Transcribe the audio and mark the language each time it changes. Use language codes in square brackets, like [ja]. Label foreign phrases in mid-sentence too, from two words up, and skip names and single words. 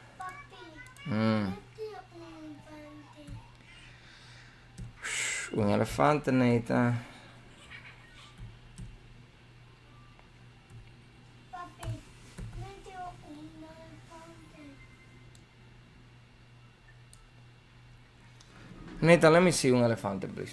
[es] Un elefante, Neita. Neita, [en] let me see [es] un elefante, [en] please.